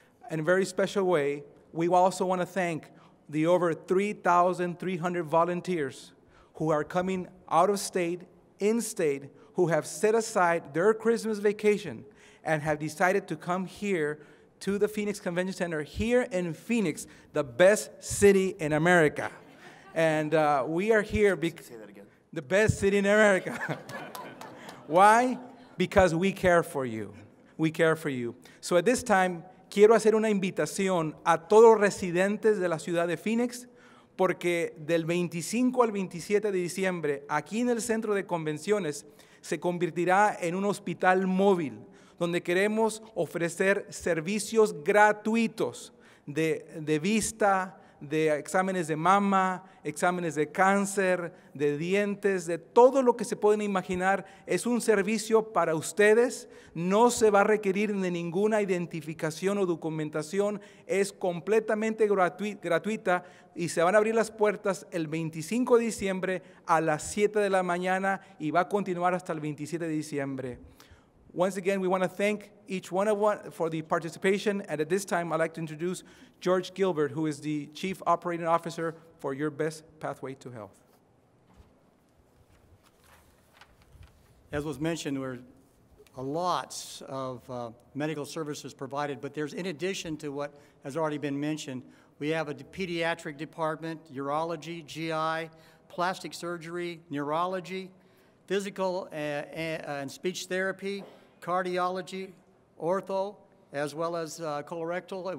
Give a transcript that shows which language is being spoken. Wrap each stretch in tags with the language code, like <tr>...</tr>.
<en>In a very special way, we also want to thank the over 3,300 volunteers who are coming out of state, in-state, who have set aside their Christmas vacation and have decided to come here to the Phoenix Convention Center here in Phoenix, the best city in America. And we are here because the best city in America. Why? Because we care for you. We care for you. So at this time,</en> <es>quiero hacer una invitación a todos residentes de la ciudad de Phoenix, porque del 25 al 27 de diciembre, aquí en el centro de convenciones, se convertirá en un hospital móvil, donde queremos ofrecer servicios gratuitos de vista, de exámenes de mama, exámenes de cáncer, de dientes, de todo lo que se pueden imaginar. Es un servicio para ustedes, no se va a requerir de ninguna identificación o documentación, es completamente gratuita y se van a abrir las puertas el 25 de diciembre a las 7 de la mañana y va a continuar hasta el 27 de diciembre.</es> <en>Once again, we want to thank each one for the participation, and at this time, I'd like to introduce George Gilbert, who is the Chief Operating Officer for Your Best Pathway to Health. As was mentioned, there are lots of medical services provided, but there's, in addition to what has already been mentioned, we have a pediatric department, urology, GI, plastic surgery, neurology, physical and speech therapy, cardiology, ortho, as well as colorectal.</en>